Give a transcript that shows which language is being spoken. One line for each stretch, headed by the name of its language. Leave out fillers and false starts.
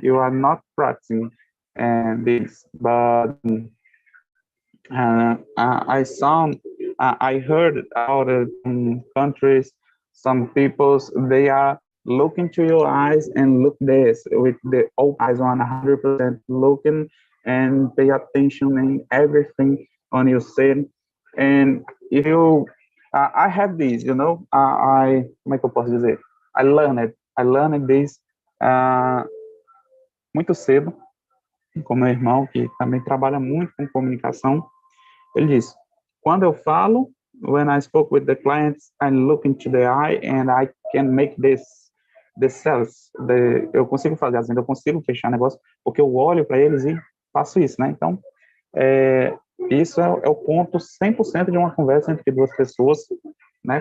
English: You are not practicing this, but I heard out countries, some peoples, they are looking to your eyes and look this with the open eyes on 100% looking and pay attention in everything on your saying. And if you, I have these,
Portuguese: como é que eu posso dizer?
English: I learned this
Portuguese: muito cedo, com meu irmão, que também trabalha muito com comunicação. Ele disse, quando eu falo,
English: when I spoke with the clients, I look into the eye and I can make the sales.
Portuguese: Eu consigo fazer as vendas, eu consigo fechar negócio, porque eu olho para eles e faço isso, né? Então, isso é o ponto 100% de uma conversa entre duas pessoas, né?